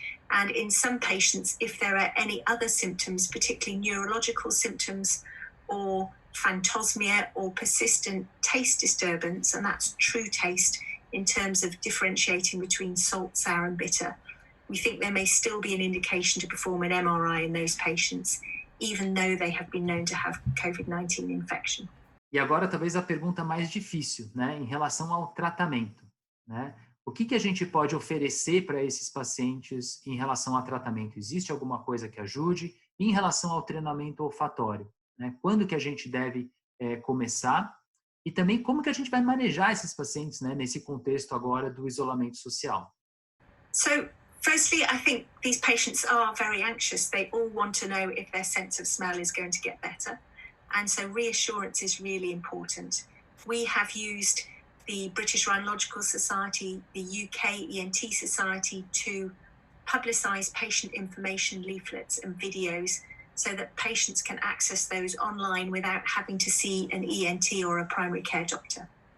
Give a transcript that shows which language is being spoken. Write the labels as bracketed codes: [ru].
[en] And in some patients, if there are any other symptoms, particularly neurological symptoms or phantosmia or persistent taste disturbance, and that's true taste in terms of differentiating between salt, sour and bitter, we think there may still be an indication to perform an MRI in those patients, even though they have been known to have COVID-19 infection. [pt] E agora talvez a pergunta mais difícil, né, em relação ao tratamento, né? o que a gente pode oferecer para esses pacientes em relação a tratamento? Existe alguma coisa que ajude? E em relação ao treinamento olfatório, né? Quando que a gente deve começar? E também como que a gente vai manejar esses pacientes, né, nesse contexto agora do isolamento social? [en] So, firstly, I think these patients are very anxious. They all want to know if their sense of smell is going to get better. And so reassurance is really important. We have used the British Rhinological Society, the UK ENT Society to publicise patient information leaflets and videos so that patients can access those online without having to see an ENT or a primary care doctor.